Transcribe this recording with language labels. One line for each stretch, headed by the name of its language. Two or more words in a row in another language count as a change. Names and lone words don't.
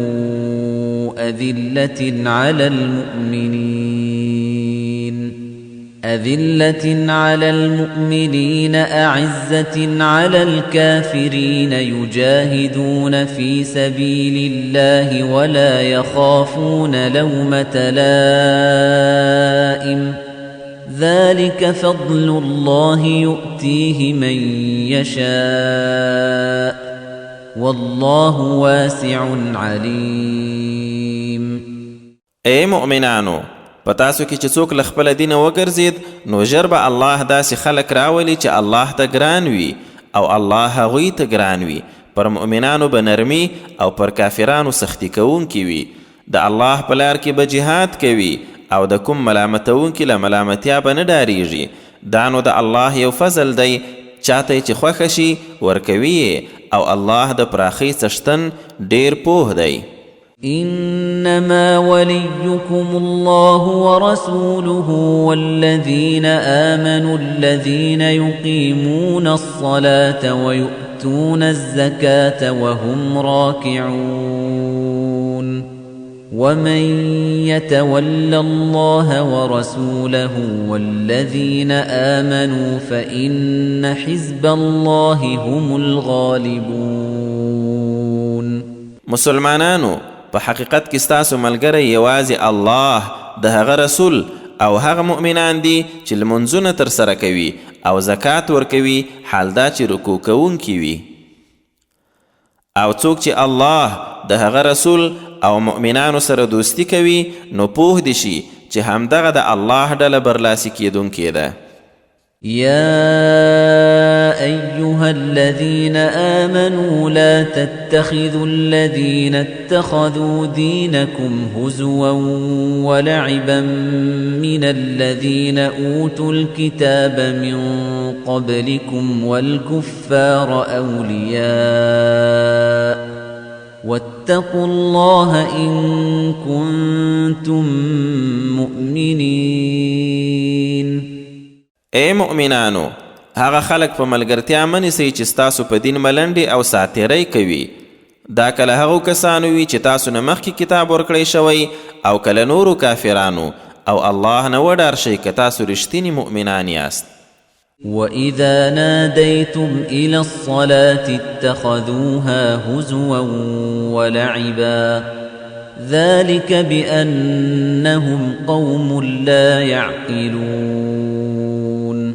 Arabic: أذلة على المؤمنين أعزة على الكافرين يجاهدون في سبيل الله ولا يخافون لومة لائم ذلك فضل الله يؤتيه من يشاء والله واسع عليم.
Pashto: اے مؤمنانو، په تاسو کې چې څوک له خپله دینه وګرځید نو ژر به الله داسې خلک راولي چې الله ته ګران وي او الله هغوی ته ګران وي. پر مؤمنانو به نرمي او پر کافرانو سختی کوونکي وي. د الله په لار کې به جهاد کوي او د کوم ملامتونکي له ملامتیا به نه ډاریږي. دا نو د الله یو فضل دی، چاته چې خوښه شي ورکوي او الله د پراخۍ څښتن ډیر پوه دی.
Arabic: إنما وليكم الله ورسوله والذين آمنوا الذين يقيمون الصلاة ويؤتون الزكاة وهم راكعون ومن يتول الله ورسوله والذين آمنوا فإن حزب الله هم الغالبون.
Pashto: مسلمانانو، په حقیقت کې ستاسو ملګری یوازې الله، د هغه رسول او هغه مؤمنان دي چې لمونځونه ترسره کوي او زکات ورکوي، حال دا چې رکوع کوونکي وي. او څوک چې الله، د هغه رسول او مؤمنانو سره دوستی کوي نو پوه دي شي چې همدغه د الله ډله برلاسي کیدونکې ده.
Arabic: يا أيها الذين آمنوا لا تتخذوا الذين اتخذوا دينكم هزوا ولعبا من الذين أوتوا الكتاب من قبلكم والكفار أولياء واتقوا الله إن كنتم مؤمنين.
Pashto: اے مؤمنانو، هغه خلک په ملګرتیا منیسئ چې ستاسو په دین ملنډې او ساتیری کوي. دا کله هغو کسانو وي چې تاسو نه مخکې کتاب ورکړی شوی او کله نورو کافرانو، او الله نه وډار شئ که تاسو رښتیني مؤمنان یاست.
Arabic: وَإِذَا نَادَيْتُمْ إِلَى الصَّلَاةِ اتَّخَذُوهَا هُزُوًا وَلَعِبًا ذَلِكَ بِأَنَّهُمْ قَوْمٌ لَا يَعْقِلُونَ.